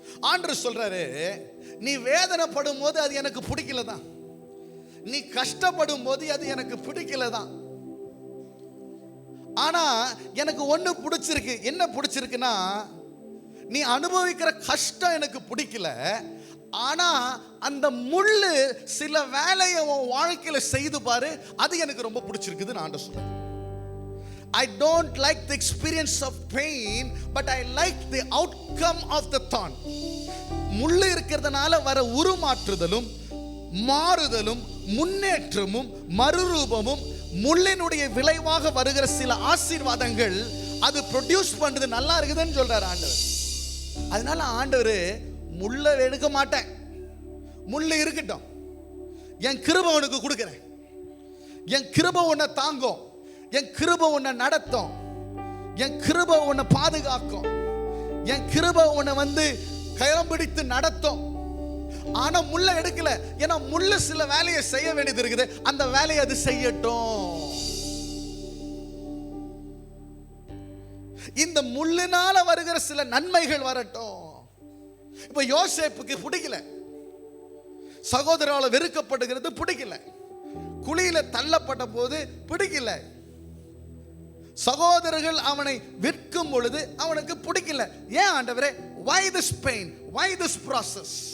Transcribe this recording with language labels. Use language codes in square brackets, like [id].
[ta] ஆண்டவர் சொல்றாரு, நீ வேதனைப்படும் போது அது எனக்கு பிடிக்கல தான், நீ கஷ்டப்படும் போது அது எனக்கு பிடிக்கல தான், ஆனா எனக்கு ஒண்ணு பிடிச்சிருக்கு. என்ன பிடிச்சிருக்குன்னா, நீ அனுபவிக்கிற கஷ்டம் எனக்கு பிடிக்கல, ஆனா அந்த முள்ளு சில வேலையை உன் வாழ்க்கையில செய்து பாரு, அது எனக்கு ரொம்ப பிடிச்சிருக்குது. நான் சொல்றேன், [en] I don't like the experience of pain, but I like the outcome of the thorn. [ta] முள்ளு இருக்கிறதுனால வர உருமாற்றுதலும் மாறுதலும் முன்னேற்றமும் மறுரூபமும் முள்ளினுடைய விளைவாக வருகிற சில ஆசீர்வாதங்கள் அது ப்ரொடியூஸ் பண்றது நல்லா இருக்குதுன்னு சொல்றாரு ஆண்டவர். அதனால ஆண்டவர் முள்ள எடுக்க மாட்டேன், முள்ளு இருக்கட்டும், என் கிருபை உனக்கு கொடுக்கிறேன், என் கிருபை உன்னை தாங்கும், என் கிருபை உன்னை நடத்தும், என் கிருபை உன்னை பாதுகாக்கும், என் கிருபை உன்னை கரம் பிடித்து நடத்தும். ஆனா முள்ள எடுக்கல, ஏன்னா முள்ளு சில வேலையை செய்ய வேண்டியது இருக்குது, அந்த வேலையை அது செய்யட்டும். இந்த முள்ளினால வருகிற சில நன்மைகள் வரட்டும். இப்ப யோசேப்புக்கு பிடிக்கல, சகோதரால வெறுக்கப்படுகிறது பிடிக்கல, குழியில தள்ளப்பட்ட போது பிடிக்கல, சகோதரர்கள் அவனை விற்கும் பொழுது அவனுக்கு பிடிக்கல. ஏன் ஆண்டவரே? [en] why this pain, why this process?